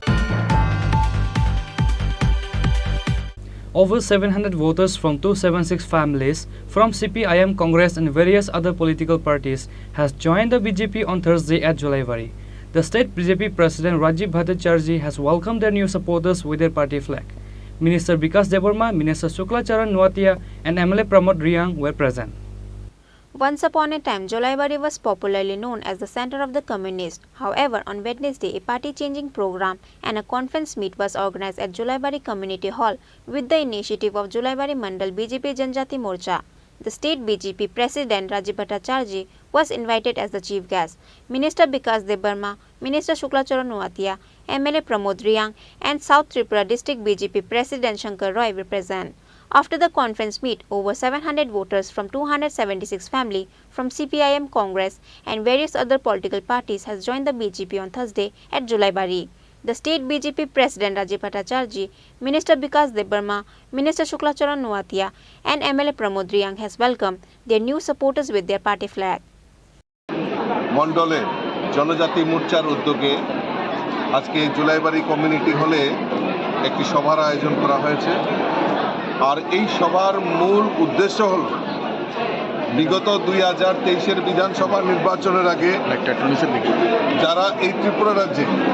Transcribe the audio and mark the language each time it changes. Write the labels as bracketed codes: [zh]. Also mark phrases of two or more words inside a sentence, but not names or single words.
[en] Over 700 voters from 276 families from CPIM, Congress and various other political parties has joined the BJP on Thursday at Julaipari. The state BJP President Rajiv Bhattacharjee has welcomed their new supporters with their party flag. Minister Vikas Deburma, Minister Shukla Charan Nuatia and MLA Pramod Riang were present. Once upon a time, Jolaibari was popularly known as the center of the communists. However, on Wednesday, a party-changing program and a conference meet was organized at Jolaibari Community Hall with the initiative of Jolaibari Mandal BJP Janjati Morcha. The state BJP President Rajiv Bhattacharjee was invited as the chief guest. Minister Bikas Debarma, Minister Shuklacharan Nuatia, MLA Pramod Riyang, and South Tripura District BJP President Shankar Roy were present. After the conference meet, over 700 voters from 276 families from CPIM, Congress and various other political parties has joined the BJP on Thursday at Jolaibari. The state BJP President Rajiv Bhattacharjee, Minister Bikas Debarma, Minister Shuklacharan Nuatia and MLA Pramod Riyang has welcomed their new supporters with their party flag. [bn] মন্ডলে জনজাতি মোর্চার উদ্যোগে আজকে জুলাইবাড়ি কমিউনিটি হলে একটি সভার আয়োজন করা হয়েছে। আর এই সভার মূল উদ্দেশ্য হল বিগত 2023-এর বিধানসভা নির্বাচনের আগে যারা এই ত্রিপুরা রাজ্যে